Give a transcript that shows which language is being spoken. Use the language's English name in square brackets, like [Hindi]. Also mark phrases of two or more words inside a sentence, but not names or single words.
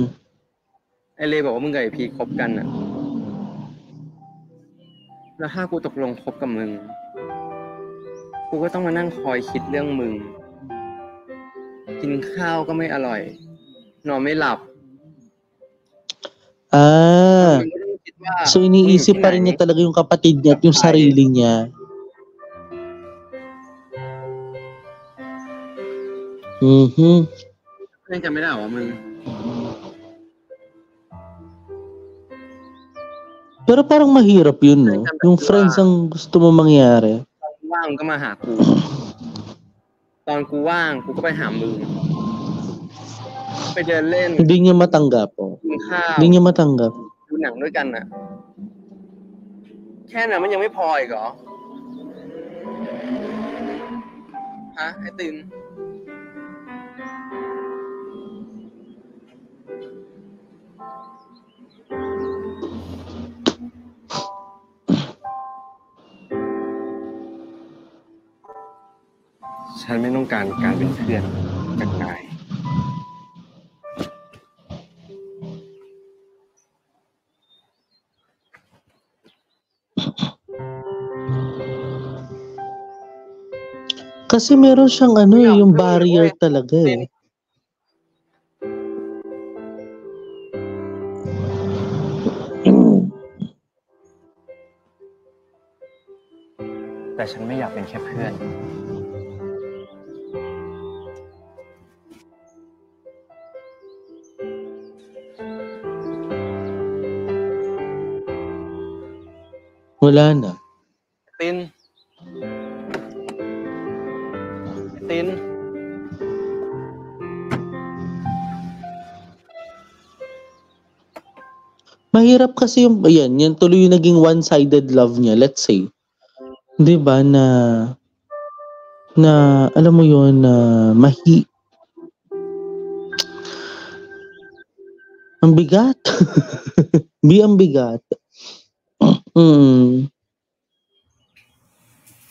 [Thai] ไอเลบอกว่ามึงกับไอพีคบกันน่ะ แล้วถ้ากูตกลงคบกับมึง กูก็ต้องมานั่งคอยคิดเรื่องมึง กินข้าวก็ไม่อร่อย นอนไม่หลับ Ah. มึงก็ต้องคิดว่า [Filipino] So, iniisip pa rin niya talaga yung kapatid niya at yung sarili niya. Mhm. [Thai] เพื่อนจำไม่ได้เหรอว่ามึง [Filipino] Pero parang mahirap yun, no? Yung friends ang gusto mo mangyari. [Thai] ตอนว่างมึงก็มาหากู ตอนกูว่างกูก็ไปหามึง ไปเดินเล่น [Filipino] Hindi niya matanggap, oh. [Thai] กินข้าว [Filipino] Hindi niya matanggap. [Thai] ดูหนังด้วยกันน่ะ แค่นั้นมันยังไม่พออีกเหรอ ฮะ ไอ้ติน ฉันไม่ต้องการการเป็นเพื่อนจากนาย [Filipino] Kasi meron siyang ano eh, yung barrier talaga eh. [Thai] แต่ฉันไม่อยากเป็นแค่เพื่อน [Filipino] Wala na. [Thai] ติน ติน [Filipino] Mahirap kasi yung, yan tuloy yung naging [English] one-sided love [Filipino] niya, [English] let's say. [Filipino] 'Di ba na alam mo yun na ang bigat. Ang bigat. Mm.